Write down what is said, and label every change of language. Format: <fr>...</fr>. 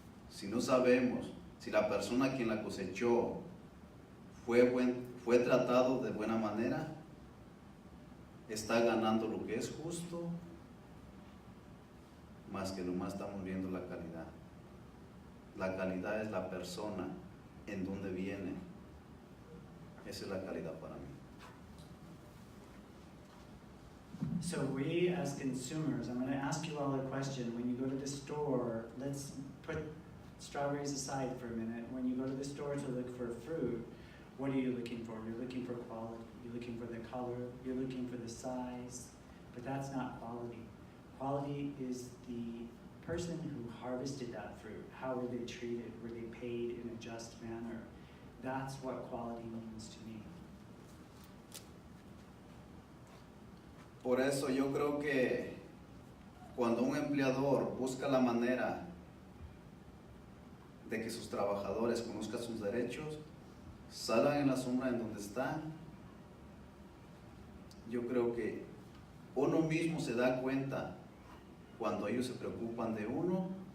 <es>Si no sabemos si la persona quien la cosechó fue tratado de buena manera, está ganando lo que es justo, más que nomás estamos viendo la calidad. La calidad es la persona, en dónde viene. Esa es la calidad para mí.</es> <en>So we as consumers, I'm going to ask you all a question. When you go to the store, let's put strawberries aside for a minute. When you go to the store to look for fruit, what are you looking for? You're looking for quality. You're looking for the color. You're looking for the size. But that's not quality. Quality is the person who harvested that fruit. How were they treated? Were they paid in a just manner? That's what quality means to me.</en> <es>Por eso yo creo que cuando un empleador busca la manera de que sus trabajadores conozcan sus derechos, salgan en la sombra en donde están, yo creo que uno mismo se da cuenta cuando ellos se preocupan de uno.</es>